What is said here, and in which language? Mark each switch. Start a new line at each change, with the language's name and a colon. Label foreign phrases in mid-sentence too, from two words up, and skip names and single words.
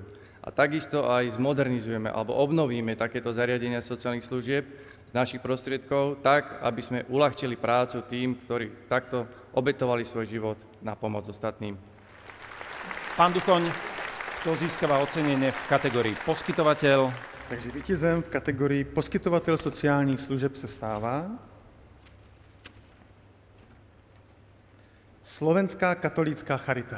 Slovak: A takisto aj zmodernizujeme alebo obnovíme takéto zariadenia sociálnych služieb z našich prostriedkov tak, aby sme uľahčili prácu tým, ktorí takto obetovali svoj život na pomoc ostatným. Pán Duchoň, kto získava ocenenie v kategórii poskytovateľ?
Czech: Takže vítězem v kategorii poskytovatel sociálních služeb se stává Slovenská katolícká charita.